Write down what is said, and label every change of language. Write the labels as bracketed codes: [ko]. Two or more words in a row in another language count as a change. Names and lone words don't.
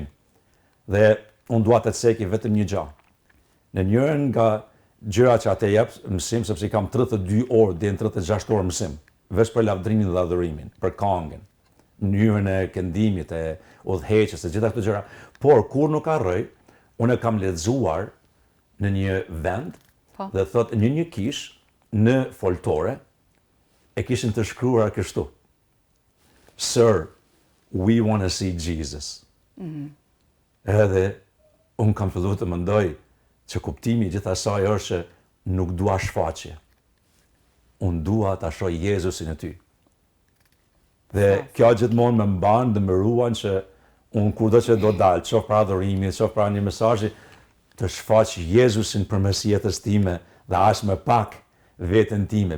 [sq] Dhe unë dua të ceki vetëm një gjë. Në njërin nga gjërat që atë jap mësim, sepse i kam 32 orë deri në 36 orë mësim, veç për lavdrimin dhe adhurimin, për këngën, mënyrën e këndimit, e udhëheqjes, e gjitha këto gjëra. Por kur nuk harroj, unë kam lexuar në një vend dhe thot në një kish në foltore e kishin të shkruar kështu: [en] Sir, we want to see Jesus. [sq] Edhe unë kam filluar të mendoj që kuptimi i gjithë asaj është që nuk dua shfaqje. Unë dua ta shoh Jezusin e ty. Dhe kjo gjithmonë më mban dhe më ruan që unë kurdo që do dalë, qof pra adhurimi, qof pra një mesazhi, të shfaq Jezusin përmes jetës time dhe as më pak veten time.